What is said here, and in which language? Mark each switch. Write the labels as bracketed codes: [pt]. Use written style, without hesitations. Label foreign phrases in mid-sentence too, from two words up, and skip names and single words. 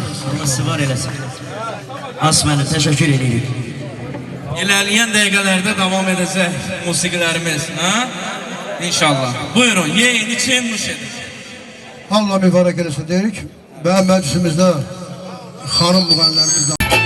[tr] Allah sizi var eylesin. Asmen'e teşekkür ediyorum. [az] İlerleyen dəqiqələrdə davam edəcək musiqilərimiz, ha? İnşallah. Buyurun, yeyin, için, nuş edin. Allah mübarək eləsin deyirik. Və məclisimizdə xanım müğənnilərimiz də